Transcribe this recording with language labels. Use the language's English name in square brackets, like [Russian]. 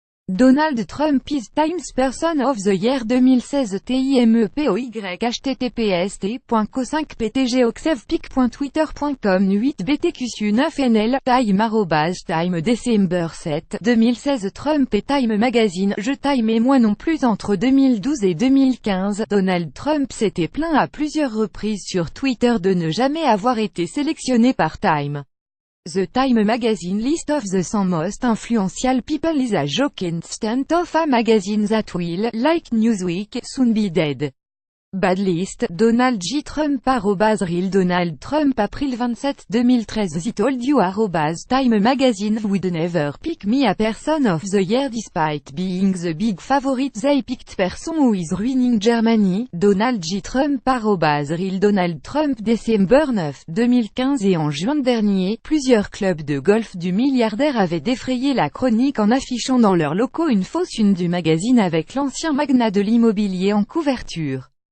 [English] Donald Trump is Times Person of the Year 2016 TIMEPOY https://5ptgoxevpic.twitter.com 8btqsu9nl Time December 7, 2016 [French] Trump et Time Magazine. Je Time et moi non plus. Entre 2012 et 2015, Donald Trump s'était plaint à plusieurs reprises sur Twitter de ne jamais avoir été sélectionné par Time. [English] The Time Magazine list of the 100 most influential people is a joke instead of a magazine that will, like Newsweek, soon be dead. Bad list. Donald J. Trump @Real Donald Trump April 27, 2013 I told you @Time Magazine would never pick me a person of the year despite being the big favorite. They picked person who is ruining Germany. Donald J. [French] Trump @Real Donald Trump Décembre 9, 2015 Et en juin dernier, plusieurs clubs de golf du milliardaire avaient défrayé la chronique en affichant dans leurs locaux une fausse une du magazine avec l'ancien magnat de l'immobilier en couverture.